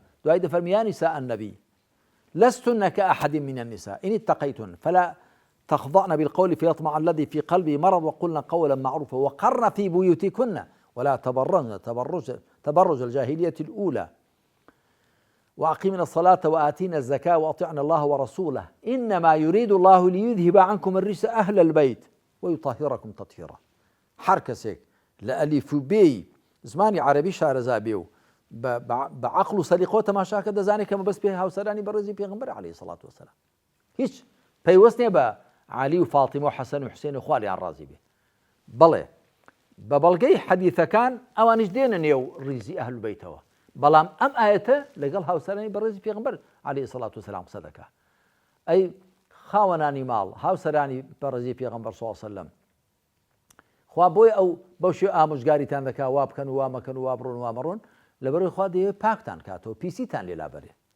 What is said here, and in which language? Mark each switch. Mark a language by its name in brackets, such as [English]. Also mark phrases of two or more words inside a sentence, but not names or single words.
[Arabic] دعاء فرمي يا نساء النبي لستن كأحد من النساء إن اتقيتن فلا تخضعن بالقول فيطمع الذي في قلبه مرض وقلن قولا معروفا وقرن في بيوتكن ولا تبرجن تبرج الجاهلية الأولى وأقيمنا الصلاة وآتينا الزكاة وأطعنا الله ورسوله إنما يريد الله ليذهب عنكم الرجس أهل البيت ويطهركم تطهيرا. [Central Kurdish] هەر کەسێک لە ئەلیف و بێی زمانی عەرەبی شارەزا بێ و بە عەقڵ و سەلیقۆ تەماشاکە دەزانێت کە مەبەست پێ هاوسەرانی بەڕێزی پێغەمبەر عەلەیهی [Arabic] سەڵات وەسەلام [Central Kurdish] هیچ پەیوەست نییە بە عالی و فاتیمە و حەسەن و حوسێن و خوالیان ڕازی بێ بەڵێ بە بەڵگەی حەدیثەکان ئەوانیش دێنە نێو ڕیزی ئەهل بەیتەوە بەڵام ئەم ئاەتە لەگەڵ هاوسەرانی بەڕێزی پێغەمبەر [Arabic] عەلەیهی سەڵات وەسەلام [Central Kurdish] قسە دەکا ئەی خاوەنانی ماڵ هاوسەرانی بەڕێزی پێغەمبەر [Arabic] سەڵڵەهو عەلەیهی وسەلەم [Central Kurdish] خوا بۆی ئەو بەو شێوە ئامۆژگاریتان دەکا وا بکەن و وا مەکەن و وا بڕۆن وا مەڕۆن لەبەرەوەی خوا دەیەوێت پاکتان کاتەوە پیسیتان لێلا بەرێ